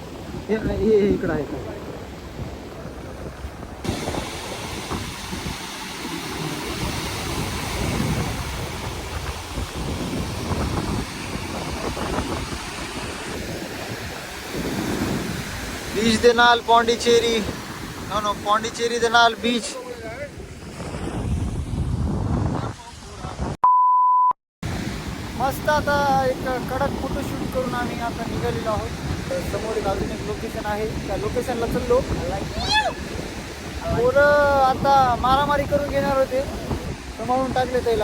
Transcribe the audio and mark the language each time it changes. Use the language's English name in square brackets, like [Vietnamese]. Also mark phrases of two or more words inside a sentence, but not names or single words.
[Marathi] हे इकडं आहे का. [Punjabi] बीच ਦੇ ਨਾਲ ਪੌਂਡੀਚੇਰੀ. नो ਪੌਂਡੀਚੇਰੀ ਦੇ ਨਾਲ बीच. मस्त. [Marathi] आता एक कडक फोटोशूट करून आम्ही आता निघालेलो आहोत. समोर एक अजून एक लोकेशन आहे, त्या लोकेशनला चाललो. पोरं आता मारामारी करून घेणार होते, सांभाळून टाकले त्याला.